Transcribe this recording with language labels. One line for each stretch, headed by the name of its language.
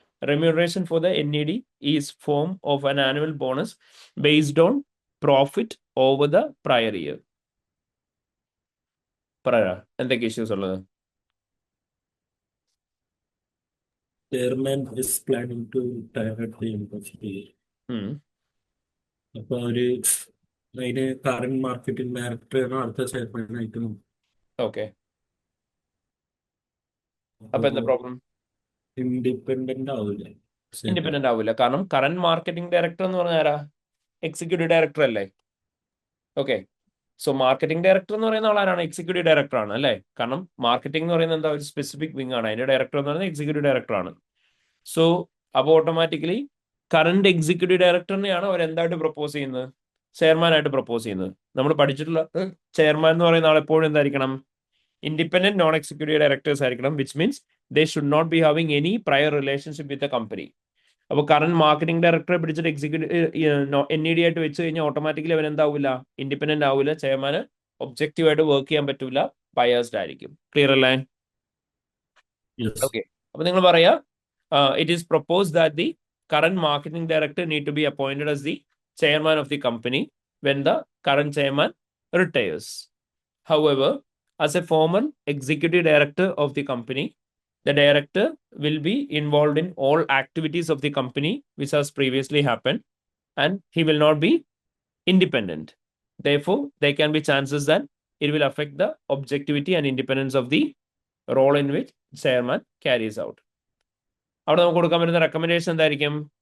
English: Remuneration for the NED is form of an annual bonus based on profit over the prior year.
Malayalam: എന്തൊക്കെ issues ഉള്ളത്?
English: Chairman is planning to retire at the end of the year.
Malayalam: അപ്പൊ അവര് അതിന് current marketing ഡയറക്ടറാണ് അടുത്ത chairman ആയിട്ട് നോക്കും. Okay, അപ്പൊ എന്താ പ്രോബ്ലം? ഇൻഡിപെൻഡന്റ് ആവില്ല. ഇൻഡിപെൻഡന്റ് ആവില്ല, കാരണം കറന്റ് മാർക്കറ്റിംഗ് ഡയറക്ടർ എന്ന് പറഞ്ഞാൽ ആരാ? എക്സിക്യൂട്ടീവ് ഡയറക്ടർ അല്ലേ? ഓക്കെ, സോ മാർക്കറ്റിംഗ് ഡയറക്ടർ എന്ന് പറയുന്ന ആളാരാണ്? എക്സിക്യൂട്ടീവ് ഡയറക്ടർ ആണ് അല്ലേ? കാരണം മാർക്കറ്റിംഗ് എന്ന് പറയുന്നത് എന്താ, ഒരു സ്പെസിഫിക് വിങ് ആണ്. അതിന്റെ ഡയറക്ടർ എന്ന് പറയുന്നത് എക്സിക്യൂട്ടീവ് ഡയറക്ടർ ആണ്. സോ അപ്പോൾ ഓട്ടോമാറ്റിക്കലി കറന്റ് എക്സിക്യൂട്ടീവ് ഡയറക്ടറിനെയാണ് അവർ എന്തായിട്ട് പ്രപ്പോസ് ചെയ്യുന്നത്? ചെയർമാനായിട്ട് പ്രപ്പോസ് ചെയ്യുന്നത്. നമ്മൾ പഠിച്ചിട്ടുള്ള ചെയർമാൻ എന്ന് പറയുന്ന ആൾ എപ്പോഴും എന്തായിരിക്കണം?
English: Independent non executive directors ആയിരിക്കണം, which means they should not be having any prior relationship with the company.
Malayalam: അപ്പോൾ കറന്റ് മാർക്കറ്റിംഗ് ഡയറക്ടറെ പിടിച്ചിട്ട് എക്സിക്യൂട്ടീവ് NED ആയിട്ട് വെച്ച് കഴിഞ്ഞാൽ ഓട്ടോമാറ്റിക്കലി അവൻ എന്താവില്ല? ഇൻഡിപെൻഡന്റ് ആവില്ല. ചെയർമാന് ഒബ്ജക്റ്റീവ് ആയിട്ട് വർക്ക് ചെയ്യാൻ പറ്റില്ല, ബയസ്ഡ് ആയിരിക്കും. ക്ലിയർ അല്ലേ? ഓക്കെ, അപ്പൊ നിങ്ങൾ പറയാ
English: it is proposed that the current marketing director need to be appointed as the chairman of the company when the current chairman retires. However, as a former executive director of the company, the director will be involved in all activities of the company which has previously happened, and he will not be independent. Therefore, there can be chances that it will affect the objectivity and independence of the role in which chairman carries out.
Malayalam: അവിടെ നമുക്ക് കൊടുക്കാൻ പറ്റുന്ന recommendation എന്തായിരിക്കും?